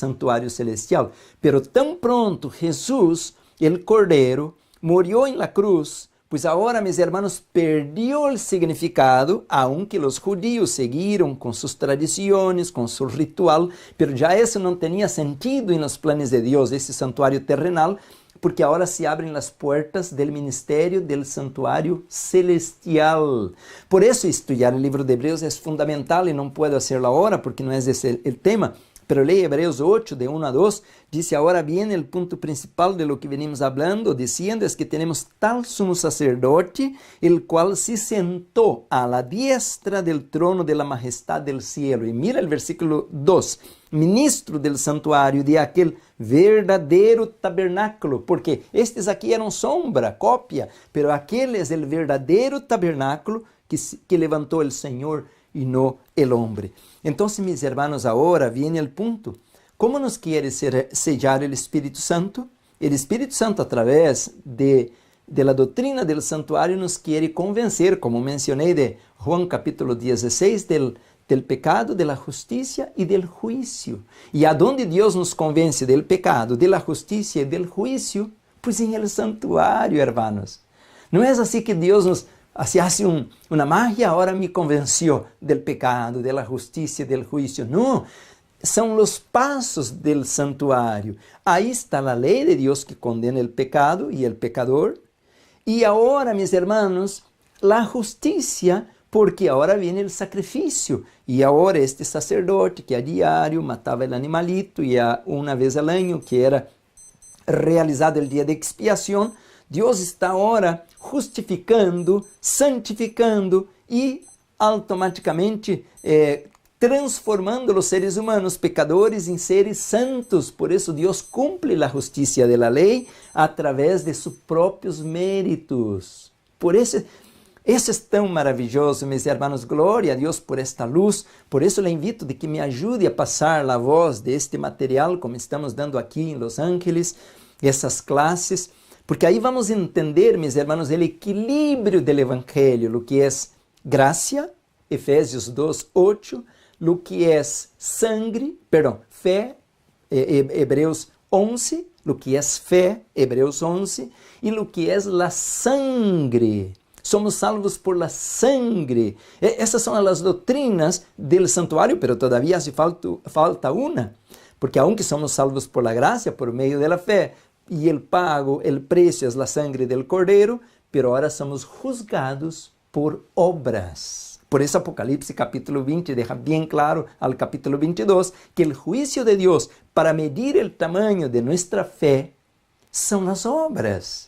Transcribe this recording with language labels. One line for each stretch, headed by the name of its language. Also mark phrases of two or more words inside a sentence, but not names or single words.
Portuguese: santuário celestial, pero tão pronto Jesus, el Cordeiro, morreu em
Spanish: la cruz,
Portuguese: pois agora, meus irmãos, perdeu o significado, aunque os judíos seguiram com suas tradições, com seu ritual, pero já isso não tinha sentido nos planos de Deus, esse santuário terrenal, porque agora se abrem as portas do ministério del santuário celestial. Por isso, estudar o livro de Hebreus é fundamental e não posso fazer agora, porque não é esse o tema. Pero leia Hebreus 8,
Spanish: de 1 a 2, dice, ahora bien, el punto principal de lo que venimos hablando, diciendo, es que tenemos tal sumo sacerdote, el cual se sentó a la diestra del trono de la majestad del cielo. Y mira el versículo 2, ministro del santuario de aquel
Portuguese: verdadeiro tabernáculo, porque estes aqui eram sombra, cópia, pero aquele é o verdadeiro tabernáculo que levantou o Senhor e não o homem. Então, meus irmãos, agora vem o ponto. Como nos quer sellar o Espírito Santo? O Espírito Santo, através
Spanish: de la
Portuguese: doutrina del santuário, nos quer convencer, como mencionei de Juan capítulo 16,
Spanish: del pecado, de la justicia y del juicio. ¿Y a dónde Dios nos convence del pecado, de la justicia y del juicio? Pues en el santuario, hermanos. No es así que Dios nos hace una magia, ahora me convenció del pecado, de la justicia y del juicio. No, son los pasos del santuario. Ahí está la ley de Dios que condena el pecado y el pecador. Y ahora, mis hermanos, la justicia,
Portuguese: porque agora vem o sacrifício, e agora este sacerdote que a diário matava o animalito, e uma vez ao ano, que era realizado o dia de expiação, Deus está agora justificando, santificando e automaticamente transformando os seres humanos pecadores em seres santos. Por isso Deus cumpre a justiça da lei através de seus próprios méritos. Por isso é tão maravilhoso, meus irmãos, glória a Deus por esta luz. Por isso
Spanish: le invito de que
Portuguese: me ajude a passar a voz deste material, como estamos dando aqui em Los Ángeles, essas classes, porque aí vamos entender, meus irmãos, o equilíbrio do Evangelho, o que é graça, Efésios 2:8, o que é fé, Hebreus 11, o que é fé, Hebreus 11, e o que é
Spanish: la sangre. Somos salvos por la sangre.
Portuguese: Essas são as doutrinas
Spanish: del santuário, pero todavía hace falta una. Porque aunque somos salvos por la gracia,
Portuguese: por meio
Spanish: de la fé, e el pago, el precio es la sangre del Cordeiro, pero ahora somos juzgados por obras. Por eso Apocalipsis capítulo 20 deja bien claro al capítulo 22 que el juicio de Dios para medir el tamaño de nuestra fe son las obras.